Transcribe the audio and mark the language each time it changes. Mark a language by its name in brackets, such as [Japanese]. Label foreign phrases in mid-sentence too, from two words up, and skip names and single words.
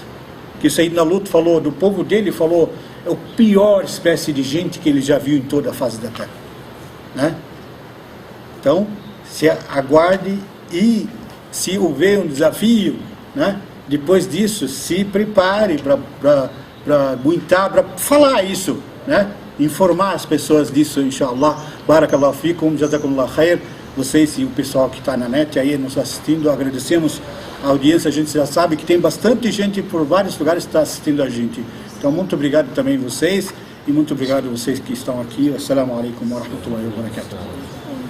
[Portuguese] Que o Sayyidina Lut falou, do povo dele, falou, é a pior espécie de gente que ele já viu em toda a face da terra, né? Então, se aguarde, e se houver um desafio, né, depois disso, se prepare para aguentar, para falar isso, né? Informar as pessoas disso, [Arabic] إن شاء الله، بارك الله فيكم، جزاكم الله خير. [Portuguese] Vocês e o pessoal que está na net aí nos assistindo, agradecemos a audiência. A gente já sabe que tem bastante gente por vários lugares que está assistindo a gente. Então, muito obrigado também vocês e muito obrigado a vocês que estão aqui. [Arabic] السلام عليكم ورحمة الله وبركاته.